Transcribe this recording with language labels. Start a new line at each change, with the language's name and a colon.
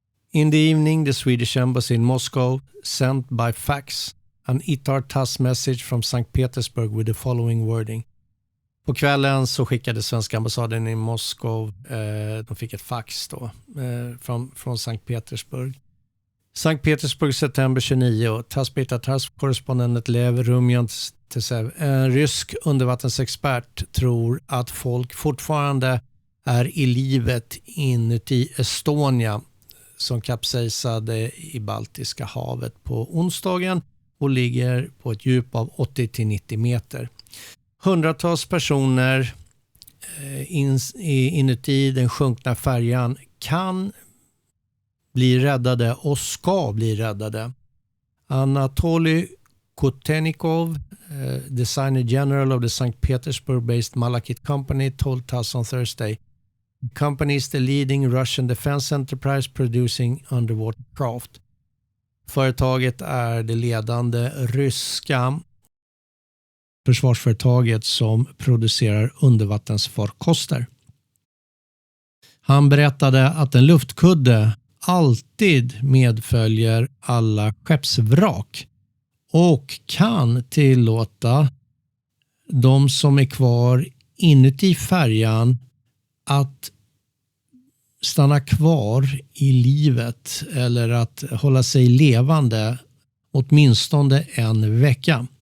English: In the evening, the Swedish embassy in Moscow sent by fax an ITAR-TASS message from St. Petersburg with the following wording.
Swedish: På kvällen så skickade svenska ambassaden i Moskva, de fick ett fax då, från Sankt Petersburg. Sankt Petersburg, september 29. TASS korrespondent Lev Rumjantsev, en rysk undervattensexpert, tror att folk fortfarande är i livet inuti Estonia som kapsejsade i Baltiska havet på onsdagen och ligger på ett djup av 80-90 meter. Hundratals personer inuti den sjunkna färjan kan bli räddade och ska bli räddade.
English: Anatoly Kotenikov, designer general of the St. Petersburg-based Malakit Company, told TASS on Thursday. The company is the leading Russian defense enterprise producing underwater craft.
Swedish: Företaget är det ledande ryska försvarsföretaget som producerar undervattensfarkoster. Han berättade att en luftkudde alltid medföljer alla skeppsvrak och kan tillåta de som är kvar inuti färjan att stanna kvar i livet eller att hålla sig levande åtminstone en vecka.